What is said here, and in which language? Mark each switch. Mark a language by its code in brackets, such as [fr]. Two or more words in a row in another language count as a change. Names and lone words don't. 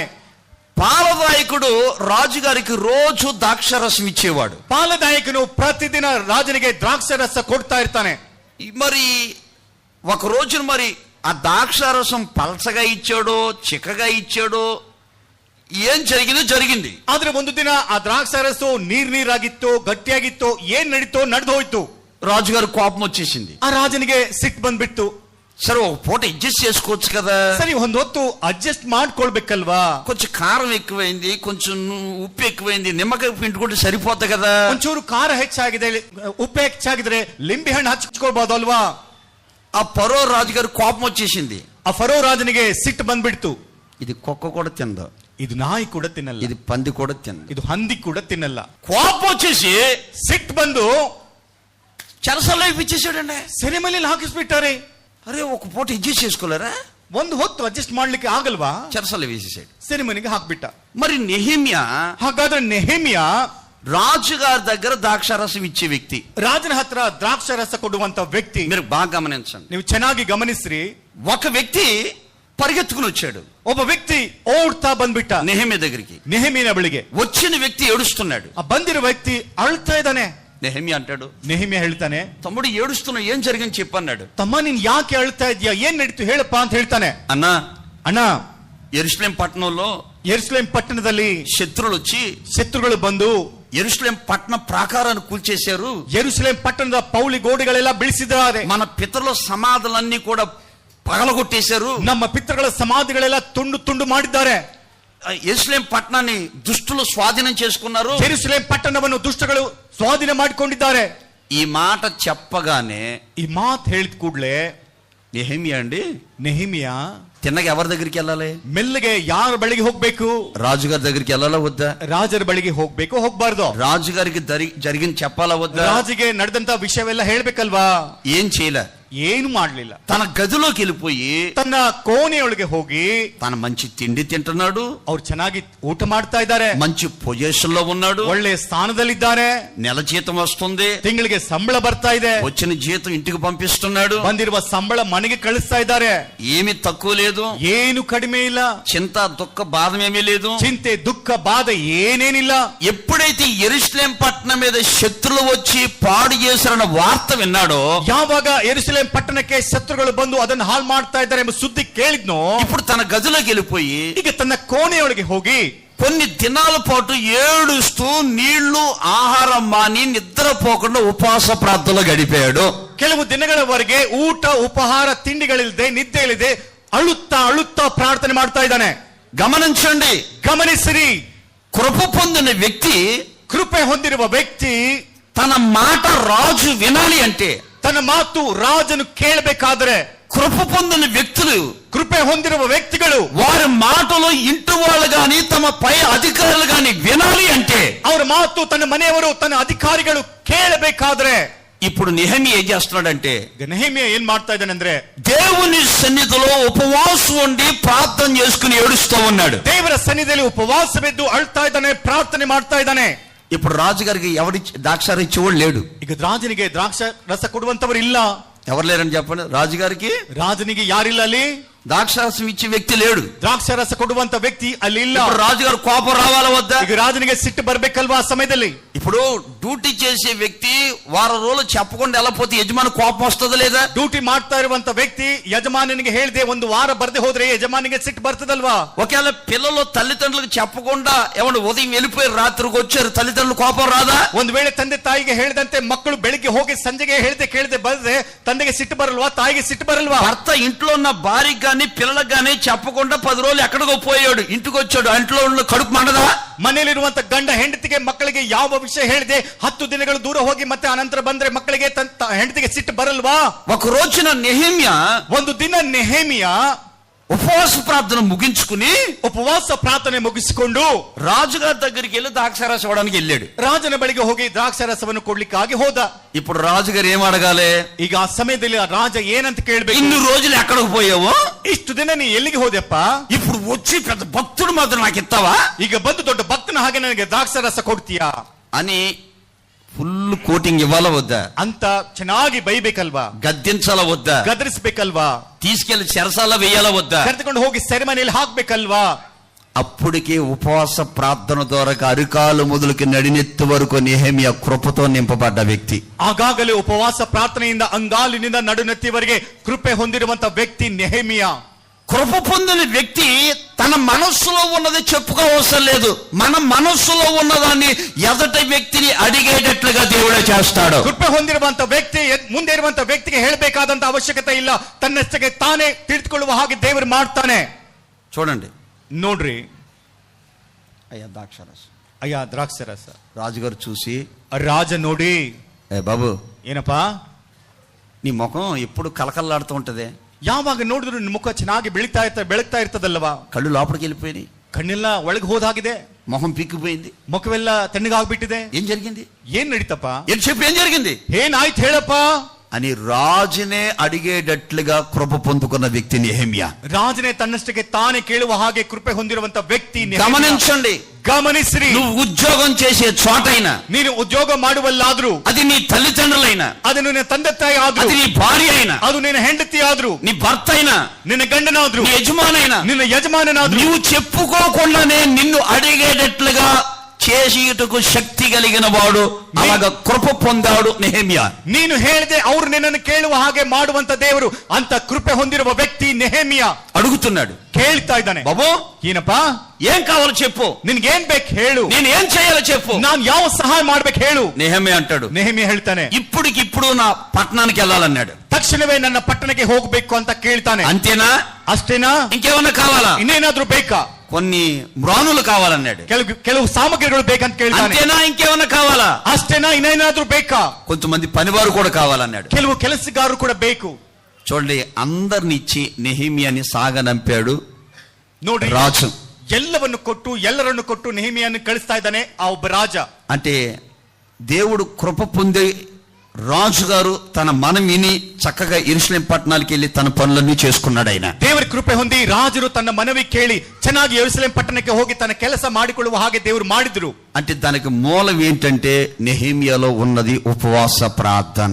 [te] పాలదాయకుడు రాజుగారికి రోజు ద్రాక్షరసం ఇచ్చేవాడు. [kn] ಪಾಲದಾಯಕನು ಪ್ರತಿದಿನ ರಾಜನಿಗೆ ದ್ರಾಕ್ಷ ರಸ ಕೊಡ್ತಾ ಇರ್ತಾನೆ. [te] మరి ఒక రోజున మరి ఆ ద్రాక్షరసం పలచగా ఇచ్చాడో చిక్కగా ఇచ్చాడో ఏం జరిగింది. [kn] ಆದ್ರೆ ಒಂದು ದಿನ ಆ ದ್ರಾಕ್ಷ ರಸವು ನೀರಾಗಿತ್ತೋ ಗಟ್ಟಿಯಾಗಿತ್ತೋ ಏನ್ ನಡೀತೋ ನಡೆದು ಹೋಯ್ತು. [te] రాజుగారు కోపం వచ్చేసింది. [kn] ಆ ರಾಜನಿಗೆ ಸಿಟ್ಟು ಬಂದ್ಬಿಟ್ಟು, [te] సరే ఒక పూట అడ్జస్ట్ చేసుకోవచ్చు కదా, [kn] ಸರಿ ಒಂದ್ ಹೊತ್ತು ಅಡ್ಜಸ್ಟ್ ಮಾಡ್ಕೊಳ್ಬೇಕಲ್ವಾ, [te] కొంచెం కారం ఎక్కువైంది, కొంచెం ఉప్పు ఎక్కువైంది, నిమ్మకాయ పిండుకుంటే సరిపోతుంది కదా, [kn] ಒಂಚೂರು ಖಾರ ಹೆಚ್ಚಾಗಿದೆ, ಉಪ್ಪು ಹೆಚ್ಚಾಗಿದ್ರೆ ಲಿಂಬೆ ಹಣ್ಣು ಹಚ್ಕೊಳ್ಬಹುದು ಅಲ್ವಾ. [te] ఆ ఫరో రాజుగారు కోపం వచ్చేసింది. [kn] ಆ ಫರೋ ರಾಜನಿಗೆ ಸಿಟ್ಟು ಬಂದ್ಬಿಡ್ತು. [te] ఇది కుక్క కూడా తిందా, [kn] ಇದು ನಾಯಿ ಕೂಡ ತಿನ್ನಲ್ಲ, [te] ఇది పంది కూడా తిందా, [kn] ಇದು ಹಂದಿ ಕೂಡ ತಿನ್ನಲ್ಲ. [te] కోపం వచ్చేసి [kn] ಸಿಟ್ಟು ಬಂದು [te] చెరసల్లో ఇప్పించేసాడండి. [kn] ಸೆರೆಮನೆಯಲ್ಲಿ ಹಾಕಿಸ್ಬಿಟ್ಟಾರೆ. [te] అరే ఒక పూట అడ్జస్ట్ చేసుకోలేరా, [kn] ಒಂದು ಹೊತ್ತು ಅಡ್ಜಸ್ಟ್ ಮಾಡ್ಲಿಕ್ಕೆ ಆಗಲ್ವಾ, [te] చెరసల్లో వేసేసాడు, [kn] ಸೆರೆಮನೆಗೆ ಹಾಕ್ಬಿಟ್ಟ. [te] మరి నెహెమ్యా, [kn] ಹಾಗಾದ್ರೆ ನೆಹೆಮಿಯ [te] రాజుగారి దగ్గర ద్రాక్షారసం ఇచ్చే వ్యక్తి, [kn] ರಾಜನ ಹತ್ರ ದ್ರಾಕ್ಷ ರಸ ಕೊಡುವಂತ ವ್ಯಕ್ತಿ. [te] మీరు బాగా గమనించండి. [kn] ನೀವು ಚೆನ್ನಾಗಿ ಗಮನಿಸ್ರಿ. [te] ఒక వ్యక్తి పరిగెత్తుకుని వచ్చాడు, [kn] ಒಬ್ಬ ವ್ಯಕ್ತಿ ಓಡ್ತಾ ಬಂದ್ಬಿಟ್ಟ [te] నెహెమ్యా దగ్గరికి. [kn] ನೆಹೆಮಿಯನ ಬಳಿಗೆ [te] వచ్చిన వ్యక్తి ఏడుస్తున్నాడు. [kn] ಆ ಬಂದಿರೋ ವ್ಯಕ್ತಿ ಅಳ್ತಾ ಇದ್ದಾನೆ. [te] నెహెమ్యా అంటాడు, [kn] ನೆಹೆಮ್ಯ ಹೇಳ್ತಾನೆ, [te] తమ్ముడు ఏడుస్తున్నావు, ఏం జరిగింది చెప్పన్నాడు. [kn] ತಮ್ಮ ನೀನ್ ಯಾಕೆ ಅಳ್ತಾ ಇದ್ಯಾ, ಏನ್ ನಡೀತು ಹೇಳಪ್ಪ ಅಂತ ಹೇಳ್ತಾನೆ. [te] అన్నా, [kn] ಅಣ್ಣ, [te] యెరూషలేం పట్టణంలో [kn] ಯೆರೂಸಲೇಮ್ ಪಟ್ಟಣದಲ್ಲಿ [te] శత్రువులు వచ్చి [kn] ಶತ್ರುಗಳು ಬಂದು [te] యెరూషలేం పట్టణ ప్రాకారాన్ని కూల్చేశారు. [kn] ಯೆರೂಸಲೇಮ್ ಪಟ್ಟಣದ ಪೌಳಿ ಗೋಡೆಗಳೆಲ್ಲ ಬೀಳಿಸಿದ್ದಾರೆ. [te] మన పితరుల సమాధులన్నీ కూడా పగలగొట్టేశారు. [kn] ನಮ್ಮ ಪಿತೃಗಳ ಸಮಾಧಿಗಳೆಲ್ಲ ತುಂಡು ತುಂಡು ಮಾಡಿದ್ದಾರೆ. [te] యెరూషలేం పట్టణాన్ని దుష్టులు స్వాధీనం చేసుకున్నారు. [kn] ಯೆರೂಸಲೇಮ್ ಪಟ್ಟಣವನ್ನು ದುಷ್ಟಗಳು ಸ್ವಾಧೀನ ಮಾಡಿಕೊಂಡಿದ್ದಾರೆ. [te] ఈ మాట చెప్పగానే [kn] ಈ ಮಾತು ಹೇಳಿದ ಕೂಡಲೇ [te] నెహెమ్యా అండి [kn] ನೆಹೆಮ್ಯ [te] తిన్నగా ఎవరి దగ్గరికి వెళ్ళాలి? [kn] ಮೆಲ್ಲಗೆ ಯಾರ ಬಳಿಗೆ ಹೋಗ್ಬೇಕು? [te] రాజుగారి దగ్గరికి వెళ్ళాలా వద్దా? [kn] ರಾಜರ ಬಳಿಗೆ ಹೋಗ್ಬೇಕು, ಹೋಗ್ಬಾರ್ದು? [te] రాజుగారికి జరిగింది చెప్పాలా వద్దా? [kn] ರಾಜಿಗೆ ನಡೆದಂತ ವಿಷಯವೆಲ್ಲ ಹೇಳ್ಬೇಕಲ್ವಾ? [te] ఏం చేయలే, [kn] ಏನು ಮಾಡ್ಲಿಲ್ಲ. [te] తన గదిలోకి వెళ్ళిపోయి [kn] ತನ್ನ ಕೋಣೆಯೊಳಗೆ ಹೋಗಿ [te] తన మంచి తిండి తింటున్నాడు, [kn] ಅವ್ರು ಚೆನ್ನಾಗಿ ಊಟ ಮಾಡ್ತಾ ಇದ್ದಾರೆ, [te] మంచి పొజిషన్ లో ఉన్నాడు, [kn] ಒಳ್ಳೆ ಸ್ಥಾನದಲ್ಲಿದ್ದಾರೆ, [te] నెల జీతం వస్తుంది, [kn] ತಿಂಗಳಿಗೆ ಸಂಬಳ ಬರ್ತಾ ಇದೆ, [te] వచ్చిన జీతం ఇంటికి పంపిస్తున్నాడు, [kn] ಬಂದಿರುವ ಸಂಬಳ ಮನೆಗೆ ಕಳಿಸ್ತಾ ಇದ್ದಾರೆ, [te] ఏమి తక్కువ లేదు, [kn] ಏನು ಕಡಿಮೆ ಇಲ್ಲ, [te] చింత దుఃఖ బాధమేమీ లేదు. [kn] ಚಿಂತೆ ದುಃಖ ಬಾಧೆ ಏನೇನಿಲ್ಲ. [te] ఎప్పుడైతే యెరూషలేం పట్టణం మీద శత్రులు వచ్చి పాడు చేశారన్న వార్త విన్నాడో, [kn] ಯಾವಾಗ ಯೆರೂಸಲೇಮ್ ಪಟ್ಟಣಕ್ಕೆ ಶತ್ರುಗಳು ಬಂದು ಅದನ್ನು ಹಾಳು ಮಾಡ್ತಾ ಇದ್ದಾರೆ ಎಂಬ ಸುದ್ದಿ ಕೇಳಿದ್ನೋ, [te] ఇప్పుడు తన గదిలోకి వెళ్ళిపోయి [kn] ಈಗ ತನ್ನ ಕೋಣೆಯೊಳಗೆ ಹೋಗಿ [te] కొన్ని దినాల పాటు ఏడుస్తూ నీళ్లు ఆహారం మాని నిద్రపోకుండా ఉపవాస ప్రార్థనలో గడిపాడు. [kn] ಕೆಲವು ದಿನಗಳವರೆಗೆ ಊಟ ಉಪಹಾರ ತಿಂಡಿಗಳಿಲ್ಲದೆ ನಿದ್ದೆ ಇಲ್ಲದೆ ಅಳುತ್ತಾ ಅಳುತ್ತಾ ಪ್ರಾರ್ಥನೆ ಮಾಡ್ತಾ ಇದ್ದಾನೆ. [te] గమనించండి, [kn] ಗಮನಿಸಿರಿ, [te] కృప పొందిన వ్యక్తి [kn] ಕೃಪೆ ಹೊಂದಿರುವ ವ್ಯಕ್ತಿ [te] తన మాట రాజు వినాలి అంటే, [kn] ತನ್ನ ಮಾತು ರಾಜನು ಕೇಳಬೇಕಾದ್ರೆ, [te] కృప పొందిన వ్యక్తులు [kn] ಕೃಪೆ ಹೊಂದಿರುವ ವ್ಯಕ್ತಿಗಳು [te] వారి మాటలు ఇంటి వాళ్ళు గాని తమ పై అధికారులు గాని వినాలి అంటే, [kn] ಅವರ ಮಾತು ತನ್ನ ಮನೆಯವರು ತನ್ನ ಅಧಿಕಾರಿಗಳು ಕೇಳಬೇಕಾದ್ರೆ, [te] ఇప్పుడు నెహెమ్యా ఏం చేస్తున్నాడంటే, [kn] ನೆಹೆಮ್ಯ ಏನ್ ಮಾಡ್ತಾ ಇದ್ದಾನಂದ್ರೆ [te] దేవుని సన్నిధిలో ఉపవాసం ఉండి ప్రార్థన చేసుకుని ఏడుస్తూ ఉన్నాడు. [kn] ದೇವರ ಸನ್ನಿಧಿಯಲ್ಲಿ ಉಪವಾಸವಿದ್ದು ಅಳ್ತಾ ಇದ್ದಾನೆ, ಪ್ರಾರ್ಥನೆ ಮಾಡ್ತಾ ಇದ್ದಾನೆ. [te] ఇప్పుడు రాజుగారికి ఎవరి ద్రాక్షారసం ఇచ్చేవాడు లేడు. [kn] ಈಗ ರಾಜನಿಗೆ ದ್ರಾಕ್ಷ ರಸ ಕೊಡುವಂತವರು ಇಲ್ಲ. [te] ఎవరు లేరని చెప్పండి, రాజుగారికి [kn] ರಾಜನಿಗೆ ಯಾರಿಲ್ಲ ಅಲ್ಲಿ? [te] ద్రాక్షారసం ఇచ్చే వ్యక్తి లేడు. [kn] ದ್ರಾಕ್ಷ ರಸ ಕೊಡುವಂತ ವ್ಯಕ್ತಿ ಅಲ್ಲಿ ಇಲ್ಲ. [te] ఇప్పుడు రాజుగారు కోపం రావాలా వద్దా? [kn] ಈಗ ರಾಜನಿಗೆ ಸಿಟ್ಟು ಬರ್ಬೇಕಲ್ವಾ ಆ ಸಮಯದಲ್ಲಿ? [te] ఇప్పుడు డ్యూటీ చేసే వ్యక్తి వారం రోజులు చెప్పకుండా వెళ్ళపోతే యజమాని కోపం వస్తుందా లేదా? [kn] ಡ್ಯೂಟಿ ಮಾಡ್ತಾ ಇರುವಂತ ವ್ಯಕ್ತಿ ಯಜಮಾನನಿಗೆ ಹೇಳ್ದೆ ಒಂದು ವಾರ ಬರ್ದೆ ಹೋದ್ರೆ ಯಜಮಾನಿಗೆ ಸಿಟ್ಟು ಬರ್ತದಲ್ವಾ? [te] ఒకవేళ పిల్లలు తల్లిదండ్రులకు చెప్పకుండా ఏమన్నా ఉదయం వెళ్ళిపోయి రాత్రికి వచ్చారు, తల్లిదండ్రులు కోపం రాదా? [kn] ಒಂದು ವೇಳೆ ತಂದೆ ತಾಯಿಗೆ ಹೇಳಿದಂತೆ ಮಕ್ಕಳು ಬೆಳಿಗ್ಗೆ ಹೋಗಿ ಸಂಜೆಗೆ ಕೇಳದೆ ಬರದೆ ತಂದೆಗೆ ಸಿಟ್ಟು ಬರಲ್ವಾ, ತಾಯಿಗೆ ಸಿಟ್ಟು ಬರಲ್ವಾ? [te] భర్త ఇంట్లో ఉన్న భార్యకి గాని పిల్లలకు గాని చెప్పకుండా 10 రోజులు ఎక్కడికో పోయాడు, ఇంటికి వచ్చాడు, ఇంట్లో ఉన్న కడుపు మండదా? [kn] ಮನೆಯಲ್ಲಿರುವಂತ ಗಂಡ ಹೆಂಡತಿಗೆ ಮಕ್ಕಳಿಗೆ ಯಾವ ವಿಷಯ ಹೇಳಿದೆ 10 ದಿನಗಳು ದೂರ ಹೋಗಿ ಮತ್ತೆ ಅನಂತರ ಬಂದ್ರೆ ಮಕ್ಕಳಿಗೆ ಹೆಂಡತಿಗೆ ಸಿಟ್ಟು ಬರಲ್ವಾ? [te] ఒక రోజున నెహెమ్యా [kn] ಒಂದು ದಿನ ನೆಹೆಮಿಯ [te] ఉపవాస ప్రార్థన ముగించుకుని [kn] ಉಪವಾಸ ಪ್ರಾರ್ಥನೆ ಮುಗಿಸಿಕೊಂಡು [te] రాజుగారి దగ్గరికి వెళ్ళి ద్రాక్షారసం ఇవ్వడానికి వెళ్ళాడు. [kn] ರಾಜನ ಬಳಿಗೆ ಹೋಗಿ ದ್ರಾಕ್ಷಾರಸವನ್ನು ಕೊಡ್ಲಿಕ್ಕಾಗಿ ಹೋದ. [te] ఇప్పుడు రాజుగారు ఏం అడగాలి? [kn] ಈಗ ಆ ಸಮಯದಲ್ಲಿ ಆ ರಾಜ ಏನಂತ ಕೇಳ್ಬೇಕು? [te] ఇన్ని రోజులు ఎక్కడికి పోయావు? [kn] ಇಷ್ಟು ದಿನ ನೀ ಎಲ್ಲಿಗೆ ಹೋದೆಪ್ಪ? [te] ఇప్పుడు వచ్చి పెద్ద భక్తుడు మాత్రం నాకు ఇస్తావా? [kn] ಈಗ ಬಂದು ದೊಡ್ಡ ಭಕ್ತನ ಹಾಗೆ ನನಗೆ ದ್ರಾಕ್ಷಾರಸ ಕೊಡ್ತೀಯಾ [te] అని [en] full coating [te] ఇవ్వాలా వద్దా? [kn] ಅಂತ ಚೆನ್ನಾಗಿ ಬೈಬೇಕಲ್ವಾ? [te] గద్దించాలా వద్దా? [kn] ಗದರಿಸ್ಬೇಕಲ್ವಾ? [te] తీసుకెళ్లి చెరసాల వేయాలా వద్దా? [kn] ಕರೆದುಕೊಂಡು ಹೋಗಿ ಸೆರೆಮನೆಯಲ್ಲಿ ಹಾಕ್ಬೇಕಲ್ವಾ? [te] అప్పటికే ఉపవాస ప్రార్థన ద్వారా అరికాలు మొదలుకి నడినెత్తి వరకు నెహెమ్యా కృపతో నింపబడ్డ వ్యక్తి. [kn] ಆಗಾಗಲೇ ಉಪವಾಸ ಪ್ರಾರ್ಥನೆಯಿಂದ ಅಂಗಾಲಿನಿಂದ ನಡುನೆತ್ತಿವರೆಗೆ ಕೃಪೆ ಹೊಂದಿರುವಂತ ವ್ಯಕ್ತಿ ನೆಹೆಮಿಯ. [te] కృప పొందిన వ్యక్తి తన మనస్సులో ఉన్నది చెప్పుకోవసరం లేదు, మన మనస్సులో ఉన్నదాన్ని ఎదటి వ్యక్తిని అడిగేటట్లుగా దేవుడే చేస్తాడు. [kn] ಕೃಪೆ ಹೊಂದಿರುವಂತ ವ್ಯಕ್ತಿ ಮುಂದೆ ಇರುವಂತ ವ್ಯಕ್ತಿಗೆ ಹೇಳಬೇಕಾದಂತ ಅವಶ್ಯಕತೆ ಇಲ್ಲ, ತನ್ನಷ್ಟಕ್ಕೆ ತಾನೇ ತಿಳಿದುಕೊಳ್ಳುವ ಹಾಗೆ ದೇವರು ಮಾಡ್ತಾನೆ. [te] చూడండి, [kn] ನೋಡ್ರಿ, [te] అయ్యా ద్రాక్షారసం. [kn] ಅಯ್ಯ ದ್ರಾಕ್ಷರಸ. [te] రాజుగారు చూసి, [kn] ರಾಜ ನೋಡಿ, [te] ఏ బాబు, [kn] ಏನಪ್ಪಾ [te] నీ ముఖం ఎప్పుడు కలకల్లాడుతూ ఉంటది, [kn] ಯಾವಾಗ ನೋಡಿದ್ರು ನಿನ್ನ ಮುಖ ಚೆನ್ನಾಗಿ ಬೆಳಗ್ತಾ ಇರ್ತದಲ್ವಾ? [te] కళ్ళు లోపలికి వెళ్ళిపోయి, [kn] ಕಣ್ಣೆಲ್ಲ ಒಳಗೆ ಹೋದಾಗಿದೆ, [te] మొహం పీక్కుపోయింది, [kn] ಮುಖವೆಲ್ಲ ತಣ್ಣಗಾಗ್ಬಿಟ್ಟಿದೆ. [te] ఏం జరిగింది? [kn] ಏನ್ ನಡೀತಪ್ಪ? [te] ఏం చెప్పు, ఏం జరిగింది [kn] ಏನಾಯ್ತು ಹೇಳಪ್ಪ [te] అని రాజునే అడిగేటట్లుగా కృప పొందుకున్న వ్యక్తి నెహెమ్యా. [kn] ರಾಜನೇ ತನ್ನಷ್ಟಕ್ಕೆ ತಾನೇ ಕೇಳುವ ಹಾಗೆ ಕೃಪೆ ಹೊಂದಿರುವಂತ ವ್ಯಕ್ತಿ ನೆಹೆಮ್ಯ. [te] గమనించండి, [kn] ಗಮನಿಸ್ರಿ, [te] నువ్వు ఉద్యోగం చేసే చోటైనా, [kn] ನೀನು ಉದ್ಯೋಗ ಮಾಡುವಲ್ಲಾದ್ರೂ, [te] అది నీ తల్లిదండ్రులైనా, [kn] ಅದು ನಿನ್ನ ತಂದೆ ತಾಯಿ ಆದ್ರೂ, [te] అది నీ భార్య అయినా, [kn] ಅದು ನಿನ್ನ ಹೆಂಡತಿ ಆದ್ರೂ, [te] నీ భర్త అయినా, [kn] ನಿನ್ನ ಗಂಡನಾದ್ರೂ, [te] నీ యజమానైనా, [kn] ನಿನ್ನ ಯಜಮಾನನಾದ್ರೂ, [te] నువ్వు చెప్పుకోకుండానే నిన్ను అడిగేటట్లుగా చేసియుటకు శక్తి కలిగిన వాడు, అలాగా కృప పొందాడు నెహెమ్యా. [kn] ನೀನು ಹೇಳಿದೆ ಅವರು ನಿನ್ನನ್ನು ಕೇಳುವ ಹಾಗೆ ಮಾಡುವಂತ ದೇವರು, ಅಂತ ಕೃಪೆ ಹೊಂದಿರುವ ವ್ಯಕ್ತಿ ನೆಹೆಮಿಯಾ. [te] అడుగుతున్నాడు, [kn] ಕೇಳ್ತಾ ಇದ್ದಾನೆ, [te] బాబు [kn] ಏನಪ್ಪಾ [te] ఏం కావాలో చెప్పు, [kn] ನಿನ್ಗೇನ್ ಬೇಕು ಹೇಳು, [te] నేను ఏం చేయాలో చెప్పు, [kn] ನಾನ್ ಯಾವ ಸಹಾಯ ಮಾಡ್ಬೇಕು ಹೇಳು. [te] నెహెమ్యా అంటాడు, [kn] ನೆಹೆಮಿಯಾ ಹೇಳ್ತಾನೆ, [te] ఇప్పుడికిప్పుడు నా పట్టణానికి వెళ్ళాలన్నాడు. [kn] ತಕ್ಷಣವೇ ನನ್ನ ಪಟ್ಟಣಕ್ಕೆ ಹೋಗ್ಬೇಕು ಅಂತ ಕೇಳ್ತಾನೆ. [te] అంతేనా, [kn] ಅಷ್ಟೇನಾ, [te] ఇంకేమన్నా కావాలా, [kn] ಇನ್ನೇನಾದ್ರೂ ಬೇಕಾ, [te] కొన్ని మ్రానులు కావాలన్నాడు. [kn] ಕೆಲವು ಸಾಮಗ್ರಿಗಳು ಬೇಕಂತ ಕೇಳ್ತಾನೆ. [te] అంతేనా, ఇంకేమన్నా కావాలా, [kn] ಅಷ್ಟೇನಾ, ಇನ್ನೇನಾದ್ರೂ ಬೇಕಾ, [te] కొంతమంది పనివారు కూడా కావాలన్నాడు. [kn] ಕೆಲವು ಕೆಲಸಗಾರರು ಕೂಡ ಬೇಕು. [te] చూడండి, అందరిని ఇచ్చి నెహెమ్యాని సాగనంపాడు [kn] ನೋಡ್ರಿ, [te] రాజు. [kn] ಎಲ್ಲವನ್ನು ಕೊಟ್ಟು ಎಲ್ಲರನ್ನು ಕೊಟ್ಟು ನೆಹೆಮಿಯನ್ನು ಕಳಿಸ್ತಾ ಇದ್ದಾನೆ ಆ ಒಬ್ಬ ರಾಜ. [te] అంటే దేవుడు కృప పొంది రాజుగారు తన మనం విని చక్కగా యెరూషలేం పట్టణానికి వెళ్ళి తన పనులన్నీ చేసుకున్నాడు. ఆయన [kn] ದೇವರ ಕೃಪೆ ಹೊಂದಿ ರಾಜರು ತನ್ನ ಮನವಿ ಕೇಳಿ ಚೆನ್ನಾಗಿ ಯೆರೂಸಲೇಂ ಪಟ್ಟಣಕ್ಕೆ ಹೋಗಿ ತನ್ನ ಕೆಲಸ ಮಾಡಿಕೊಳ್ಳುವ ಹಾಗೆ ದೇವರು ಮಾಡಿದ್ರು. [te] అంటే దానికి మూలం ఏంటంటే నెహెమ్యాలో ఉన్నది ఉపవాస ప్రార్థన.